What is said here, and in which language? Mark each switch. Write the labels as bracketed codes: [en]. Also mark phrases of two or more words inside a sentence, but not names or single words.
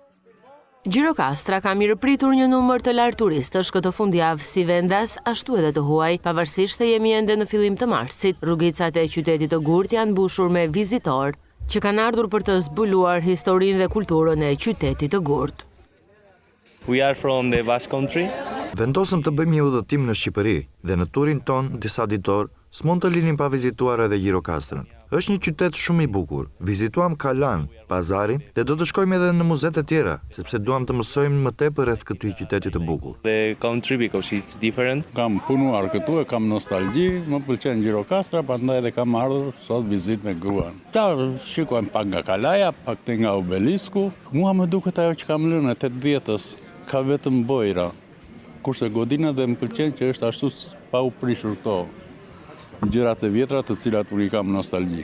[sq] Gjirokastra ka mirëpritur një numër të lartë turistësh këtë fundjavë si vendas, ashtu edhe të huaj, pavarësisht se jemi ende në fillim të marsit. Rrugicat e qytetit të Gurt janë mbushur me vizitorë që kanë ardhur për të zbuluar historinë dhe kulturën e qytetit të Gurt. [en] We are from the Basque Country. [sq] Vendosëm të bëjmë një udhëtim në Shqipëri dhe në turin ton disa ditor s'mund të linim pa vizituar edhe Gjirokastrën. Është një qytet shumë i bukur. Vizituam Kalan, pazarin dhe do të shkojmë edhe në muzet e tjera, sepse duam të mësojmë më tepër rreth këtij qyteti të bukur. [en] The country because it's different. [sq] Kam punuar këtu e kam nostalgji, më pëlqen Gjirokastra, prandaj edhe kam ardhur sot vizit me gruan. Ta shikojmë pak nga Kalaja, pak te nga Obelisku. Mua më duket ajo që kam lënë 80-s, ka vetëm bojra. Kurse godina dhe më pëlqen që është ashtu pa u prishur këto gjërat e vjetra të cilat unë i kam nostalgji.